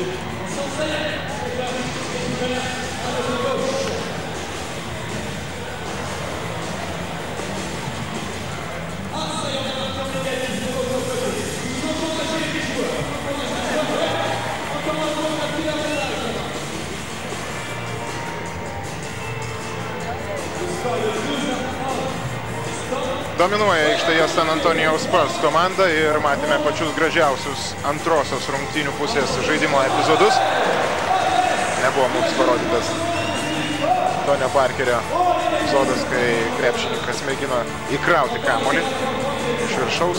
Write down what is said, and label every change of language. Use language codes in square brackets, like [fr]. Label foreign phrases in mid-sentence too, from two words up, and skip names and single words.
[fr] On s'enseigne, on fait un petit peu ouvert, à notre gauche. Ah, ça y est, on a maintenant l'égalisme de l'autre côté. Nous encourageons les joueurs. Encore un point, on a pris la médaille. [lt] Dominuoja aikštėje San Antonijaus Spurs komanda ir matėme pačius gražiausius antrosios rungtynių pusės žaidimo epizodus. Nebuvo mums parodytas Tonio Parkerio epizodas, kai krepšininkas mėgino įkrauti kamuolį iš viršaus.